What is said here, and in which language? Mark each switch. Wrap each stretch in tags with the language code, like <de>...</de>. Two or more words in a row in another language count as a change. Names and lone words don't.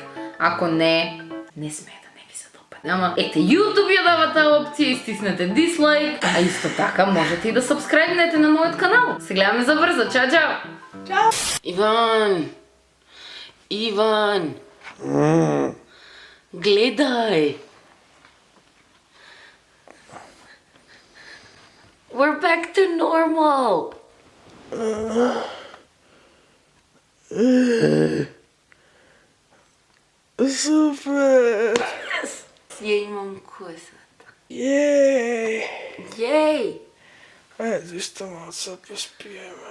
<mk>Ако не, не смее да не ви се допадне. Ама, ете, YouTube ја дава таа опција и стиснете дислайк. А исто така можете и да сабскрайбнете на мојот канал. Се гледаме за брзо. Чао, чао! Чао! Иван! Гледај!</mk> <en>We're back to normal!</en> <mk>Супер! Ја имам косата. Јеј! Јеј! Ајде, што малку се поспиеме.</mk>